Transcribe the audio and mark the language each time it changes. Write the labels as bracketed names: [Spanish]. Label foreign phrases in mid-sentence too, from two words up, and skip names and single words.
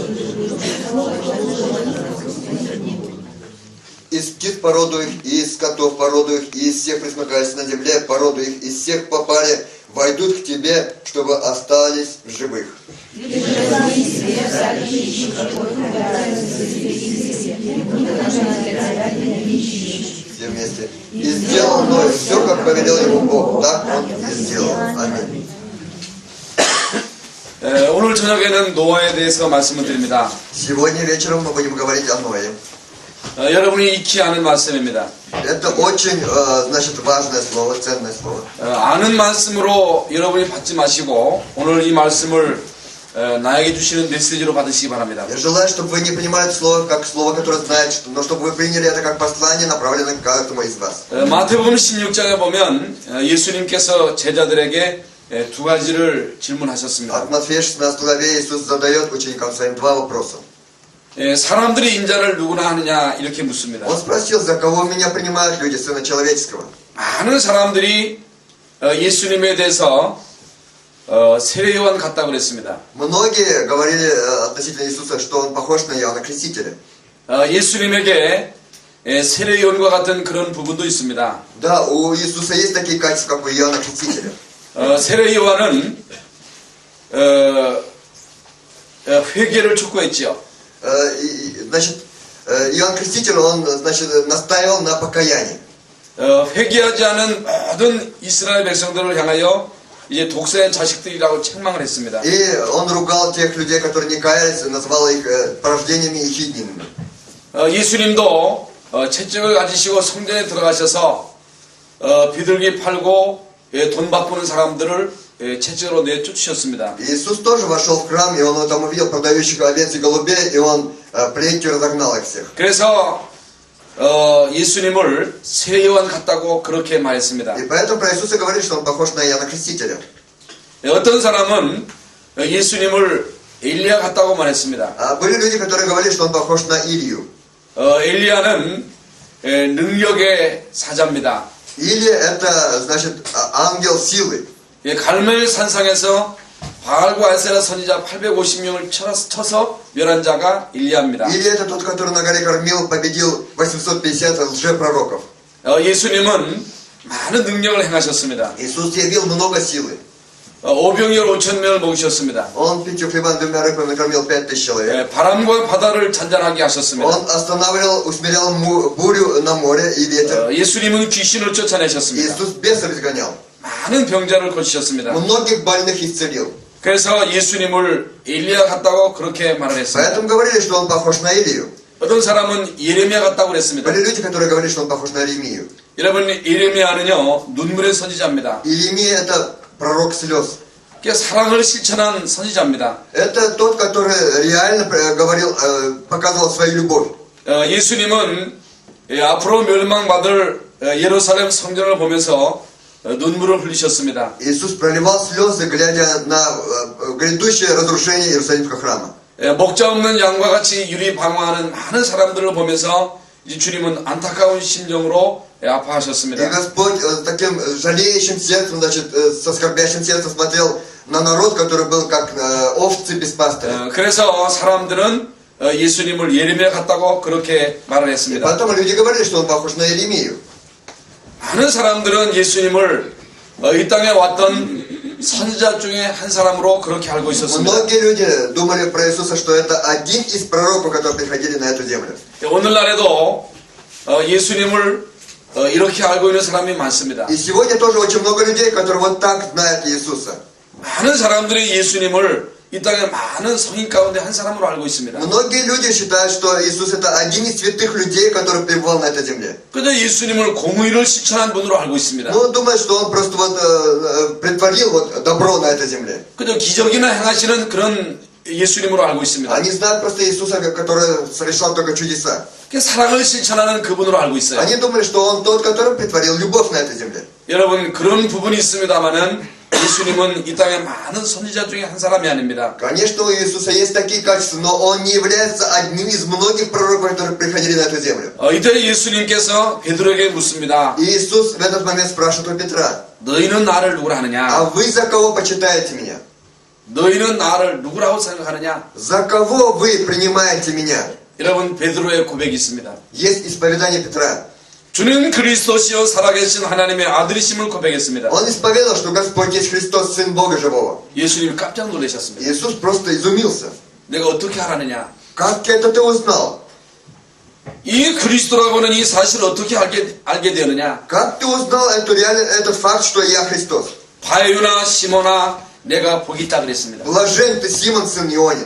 [Russian] Из птиц породу их, и из скотов породу их, и из всех присмыкающихся на земле породу их, из всех по паре войдут к тебе, чтобы остались в живых. Все вместе. И сделал Ной все, как повелел ему Бог, так он и сделал. Аминь. [Korean] 오늘 저녁에는 노아에 대해서 말씀을 드립니다. [Russian] Сегодня вечером мы будем говорить о Ное. [Korean] 여러분이 익히 아는 말씀입니다. [Russian] Это очень, значит, важное слово, ценное слово. [Korean] 아는 말씀으로 여러분이 받지 마시고 오늘 이 말씀을 나에게 주시는 메시지로 받으시기 바랍니다. [Russian] Я желаю, чтобы вы не принимали это слово как слово, которое знаете, но чтобы вы приняли это как послание, направленное к каждому из вас. [Korean] 마태복음 16장에 보면 예수님께서 제자들에게 두 가지를 질문하셨습니다. [Russian] От Матфея 16 главе Иисус задает ученикам своим два вопроса. [Korean] 사람들이 인자를 누구나 하느냐 이렇게 묻습니다. [Russian] Он спросил, за кого меня принимают люди, Сына Человеческого. [Korean] 많은 사람들이 예수님에 대해서 세례요한 같다고 그랬습니다. [Russian] Многие говорили относительно Иисуса, что он похож на Иоанна Крестителя. [Korean] 예수님에게 세례요한과 같은 그런 부분도 있습니다. [Russian] Да, у Иисуса есть такие качества, как у Иоанна Крестителя. [Korean] 세례요한은 회개를 촉구했지요. [Russian] Значит, Иоанн Креститель, он, значит, настаивал на покаянии. [Korean] 회개하지 않은 모든 이스라엘 백성들을 향하여 이제 독사의 자식들이라고 책망을 했습니다. [Russian] И он ругал тех людей, которые не каялись, назвал их порождениями и хиднинами. [Korean] 예수님도 채찍을 가지시고 성전에 들어가셔서 비둘기 팔고 돈 바꾸는 사람들을 채찍으로 내쫓으셨습니다. [Russian] Иисус тоже вошел в храм, и он там увидел продающих овец и голубей, и он плетью разогнал их всех. [Korean] 그래서 예수님을 세례요한 같다고 그렇게 말했습니다. [Russian] И поэтому про Иисуса говорит, что он похож на Иоанна Крестителя. [Korean] 어떤 사람은 예수님을 엘리야 같다고 말했습니다. [Russian] А были люди, которые говорили, что он похож на Илью. [Korean] 엘리야는 능력의 사자입니다. [Russian] Илия это, значит, ангел силы. [Korean] 갈멜 산상에서 바알과 아세라 선지자 850명을 쳐서 멸한 자가 일리야입니다. [Russian] Илия это тот, который на горе Кармил победил 850 лжепророков. [Korean] 예수님은 많은 능력을 행하셨습니다. [Russian] Иисус явил много силы. [Korean] 오병이어 5,000명을 먹이셨습니다. [Russian] Он 5 хлебами 2 рыбами накормил 5000 человек. [Korean] 바람과 바다를 잔잔하게 하셨습니다. [Russian] Он останавливал, усмирял бурю на море и ветер. [Korean] 예수님은 귀신을 쫓아내셨습니다. [Russian] Иисус бесов изгонял. [Korean] 많은 병자를 고치셨습니다. [Russian] Многих больных исцелил. [Korean] 그래서 예수님을 엘리야 같다고 그렇게 말을 했습니다. [Russian] Поэтому говорили, что он похож на Илию. [Korean] 어떤 사람은 예레미야 같다고 그랬습니다. [Russian] Были люди, которые говорили, что он похож на Иеремию. [Korean] 여러분, 예레미야는요 눈물의 선지자입니다. [Russian] Иеремия это пророк слез. [Korean] 그게 사랑을 실천한 선지자입니다. [Russian] Это тот, который реально говорил, показывал свою любовь. [Korean] 예수님은 앞으로 멸망받을 예루살렘 성전을 보면서 눈물을 흘리셨습니다. [Russian] Иисус проливал слезы, глядя на грядущее разрушение Иерусалимского храма. [Korean] 목자 없는 양과 같이 유리방황하는 많은 사람들을 보면서 이제 주님은 안타까운 심정으로 [Russian] И [Korean] 아파하셨습니다. [Russian] Господь с таким жалеющим сердцем, значит, со скорбящим сердцем смотрел на народ, который был как овцы без пастыря. [Korean] 그래서 사람들은 예수님을 예레미야 같다고 그렇게 말을 [Russian] И [Korean] 했습니다. [Russian] потом люди говорили, что он похож на Иеремию. [Korean] 많은 사람들은 예수님을 이 땅에 왔던 선지자 중에 한 사람으로 그렇게 알고 있었습니다. [Russian] Многие люди думали про Иисуса, что это один из пророков, которые приходили на эту землю. [Korean] 오늘날에도 예수님을 이렇게 알고 있는 사람이 많습니다. [Russian] И сегодня тоже очень много людей, которые вот так знают Иисуса. [Korean] 많은 사람들이 예수님을 이 땅에 많은 성인 가운데 한 사람으로 알고 있습니다. [Russian] Многие люди считают, что Иисус это один из святых людей, который пребывал на этой земле. [Korean] 그저 예수님을 공의를 실천한 분으로 알고 있습니다. [Russian] Но думают, что он просто вот притворил вот добро на этой земле. [Korean] 그저 기적이나 행하시는 그런 예수님으로 알고 있습니다. [Russian] Они знают просто Иисуса, который совершал только чудеса. [Korean] 사랑을 실천하는 그분으로 알고 있어요. [Russian] Они думали, что он тот, который притворил любовь на этой земле. [Korean] 여러분 그런 부분이 있습니다만은 예수님은 이 땅에 많은 선지자 중에 한 사람이 아닙니다. [Russian] Конечно, у Иисуса есть такие качества, но он не является одним из многих пророков, которые приходили на эту землю. [Korean] 이때 예수님께서 베드로에게 묻습니다. [Russian] И Иисус в этот момент спрашивает у Петра: [Korean] 너희는 나를 누구라 하느냐? [Russian] а вы за кого почитаете меня? [Korean] 너희는 나를 누구라고 생각하느냐? [Russian] За кого вы принимаете меня? [Korean] 여러분 베드로의 고백이 있습니다. [Russian] Есть исповедание Петра. [Korean] 주는 그리스도시요 살아계신 하나님의 아들이심을 고백했습니다. [Russian] Он исповедовал, что Господь есть Христос, Сын Бога Живого. [Korean] 예수님이 깜짝 놀라셨습니다. [Russian] Иисус просто изумился. [Korean] 내가 어떻게 알았느냐? [Russian] Как это ты узнал? [Korean] 이 그리스도라고는 이 사실을 어떻게 알게 되느냐? [Russian] Как ты узнал этот факт, что я Христос? [Korean] 바요나 시모나 내가 복이 있다 그랬습니다. [Russian] Блажен ты, Симон, сын Ионин.